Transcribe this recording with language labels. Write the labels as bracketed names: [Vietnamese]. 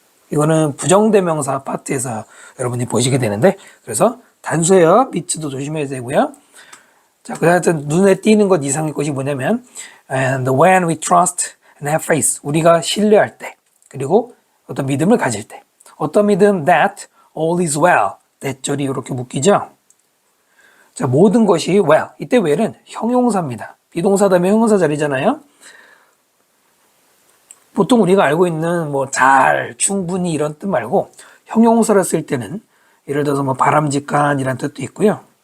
[Korean] 이거는 부정대명사 파트에서 여러분이 보시게 되는데 그래서 단수예요. 밑도 조심해야 되고요. 자, 하여튼 눈에 띄는 것 이상의 것이 뭐냐면 [English] and when we trust and have faith, [Korean] 우리가 신뢰할 때 그리고 어떤 믿음을 가질 때 어떤 믿음? [English] that all is well, that [Korean] 절이 이렇게 묶이죠. 자, 모든 것이 well, 이때 well은 형용사입니다. 비동사 다음에 형용사 자리잖아요. 보통 우리가 알고 있는 뭐 잘, 충분히 이런 뜻 말고 형용사를 쓸 때는 예를 들어서 뭐 바람직한 이란 뜻도 있고요.